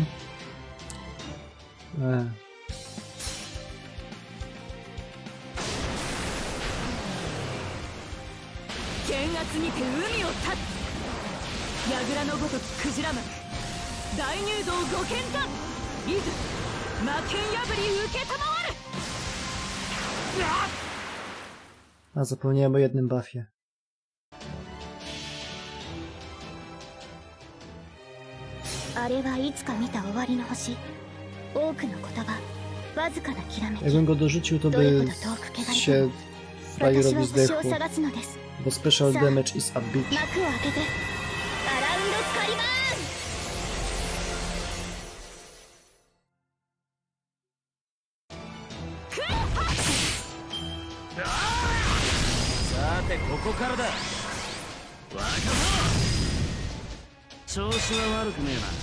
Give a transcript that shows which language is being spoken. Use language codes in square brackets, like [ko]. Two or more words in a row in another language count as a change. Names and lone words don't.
[ja] に。剣圧にて海を立つ。櫓のごときクジラ幕大入道ご剣断。いず魔剣破り受けたまわる。 [pl] A, zapomniałem o jednym buffie. [ja] あれはいつか見た終わりの星。多くの言葉わずかなきらめき。 [pl] Jakbym go dorzucił, to [ja] どれほ [pl] by [ja] ど遠く汚れて [pl] się [ja] も私は [pl] frajerowi [ja] 星を [pl] zdechło, [ja] 探すのです。 [en] bo special damage is a bitch. [ja] 幕を開けてアラウンドスカリバーン。さてここからだ。若調子は悪くねえな。